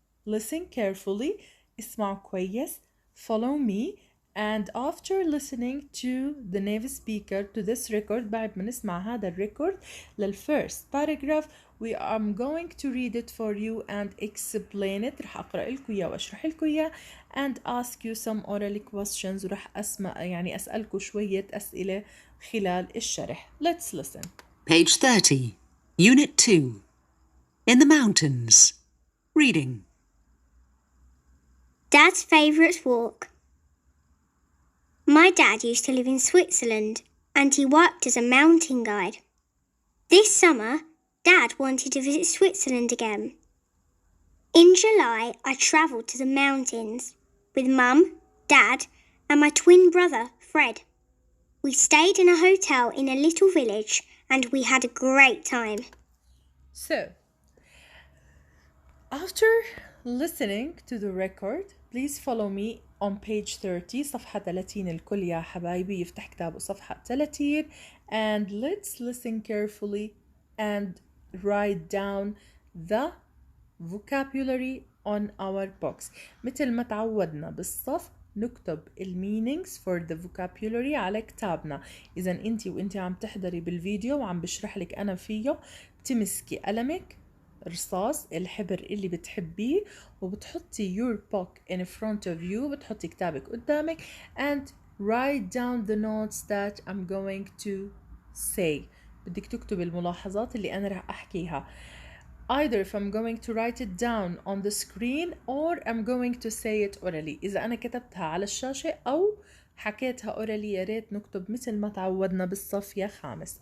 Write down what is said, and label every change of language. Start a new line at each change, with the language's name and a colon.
English: Listen carefully.
Arabic: اسمعوا كويس.
English: Follow me, and after listening to the native speaker to this record،
Arabic: بعد ما نسمع هذا الريكورد
English: للfirst paragraph, I'm going to read it for you and explain it.
Arabic: رح أقرأ لكم إياه وأشرح لكم إياه
English: and ask you some oral questions.
Arabic: ورح أسألكم شوية أسئلة خلال الشرح.
English: Let's listen. Page 30, Unit 2. In the Mountains. Reading. Dad's favourite walk. My dad used to live in Switzerland and he worked as a mountain guide. This summer, Dad wanted to visit Switzerland again. In July, I travelled to the mountains with Mum, Dad and my twin brother, Fred. We stayed in a hotel in a little village and we had a great time. So, after listening to the record, please follow me on page 30.
Arabic: صفحة 30 الكل يا حبايبي يفتح كتابه صفحة 30.
English: And let's listen carefully and write down the vocabulary on our box.
Arabic: مثل ما تعودنا بالصف نكتب
English: meanings for the vocabulary
Arabic: على كتابنا. إذا أنت عم تحضري بالفيديو وعم بشرح لك أنا فيه، بتمسكي قلمك، رصاص، الحبر اللي بتحبيه، وبتحطي
English: your book in front of you،
Arabic: بتحطي كتابك قدامك
English: and write down the notes that I'm going to say.
Arabic: بدك تكتب الملاحظات اللي أنا رح أحكيها.
English: Either if I'm going to write it down on the screen or I'm going to say it orally.
Arabic: إذا أنا كتبتها على الشاشة أو حكيتها orally، يا ريت نكتب مثل ما تعودنا بالصف يا خامس.